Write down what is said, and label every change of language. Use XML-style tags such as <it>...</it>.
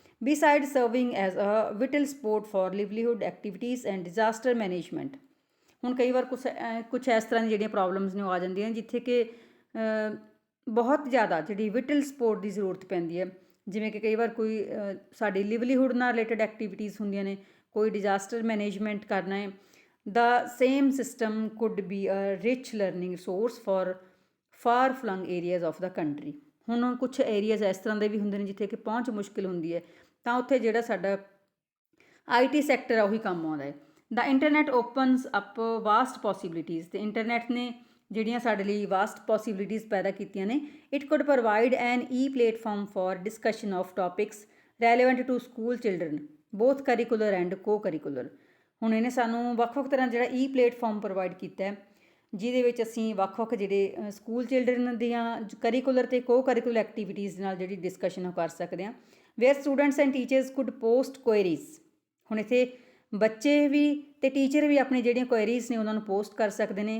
<en>Beside serving as a vital support for livelihood activities and disaster management.</en> <pa>ਹੁਣ ਕਈ ਵਾਰ ਕੁਛ ਇਸ ਤਰ੍ਹਾਂ ਦੀ ਜਿਹੜੀਆਂ ਪ੍ਰੋਬਲਮਸ ਨੇ ਉਹ ਆ ਜਾਂਦੀਆਂ ਜਿੱਥੇ ਕਿ ਬਹੁਤ ਜ਼ਿਆਦਾ ਜਿਹੜੀ ਵਿਟਲ ਸਪੋਰਟ ਦੀ ਜ਼ਰੂਰਤ ਪੈਂਦੀ ਹੈ. ਜਿਵੇਂ ਕਿ ਕਈ ਵਾਰ ਕੋਈ ਸਾਡੀ ਲਿਵਲੀਹੁੱਡ ਨਾਲ ਰਿਲੇਟਡ ਐਕਟੀਵਿਟੀਜ਼ ਹੁੰਦੀਆਂ ਨੇ, ਕੋਈ ਡਿਜ਼ਾਸਟਰ ਮੈਨੇਜਮੈਂਟ ਕਰਨਾ ਹੈ.</pa> <en>The same system could be a rich learning resource for far-flung areas of the country.</en> <pa>ਹੁਣ ਕੁਛ ਏਰੀਆਜ਼ ਇਸ ਤਰ੍ਹਾਂ ਦੇ ਵੀ ਹੁੰਦੇ ਨੇ ਜਿੱਥੇ ਕਿ ਪਹੁੰਚ ਮੁਸ਼ਕਿਲ ਹੁੰਦੀ ਹੈ ਤਾਂ ਉੱਥੇ ਜਿਹੜਾ ਸਾਡਾ IT ਸੈਕਟਰ ਆ ਉਹੀ ਕੰਮ ਆਉਂਦਾ ਹੈ.</pa> <en>The internet opens up vast possibilities.</en> <pa>ਅਤੇ ਇੰਟਰਨੈਟ ਨੇ ਜਿਹੜੀਆਂ ਸਾਡੇ ਲਈ ਵਾਸਟ ਪੋਸੀਬਿਲਿਟੀਜ਼ ਪੈਦਾ ਕੀਤੀਆਂ ਨੇ.</pa> <en>It could provide an e-platform for discussion of topics relevant to school children, both curricular and co-curricular.</en> <pa>ਹੁਣ ਇਹਨੇ ਸਾਨੂੰ ਵੱਖ-ਵੱਖ ਤਰ੍ਹਾਂ ਜਿਹੜਾ ਪਲੇਟਫਾਰਮ ਪ੍ਰੋਵਾਈਡ ਕੀਤਾ ਹੈ ਜਿਹਦੇ ਵਿੱਚ ਅਸੀਂ ਵੱਖ-ਵੱਖ ਜਿਹੜੇ ਸਕੂਲ ਚਿਲਡਰਨ ਦੀਆਂ ਕਰੀਕੂਲਰ ਅਤੇ ਕੋ-ਕਰੀਕੂਲਰ ਐਕਟੀਵਿਟੀਜ਼ ਨਾਲ ਜਿਹੜੀ ਡਿਸਕਸ਼ਨ ਉਹ ਕਰ ਸਕਦੇ ਹਾਂ.</pa> <en>Where students and teachers could post queries.</en> <pa>ਹੁਣ ਇੱਥੇ ਬੱਚੇ ਵੀ ਅਤੇ ਟੀਚਰ ਵੀ ਆਪਣੀ ਜਿਹੜੀਆਂ ਕੁਐਰੀਜ਼ ਨੇ ਉਹਨਾਂ ਨੂੰ ਪੋਸਟ ਕਰ ਸਕਦੇ ਨੇ.</pa>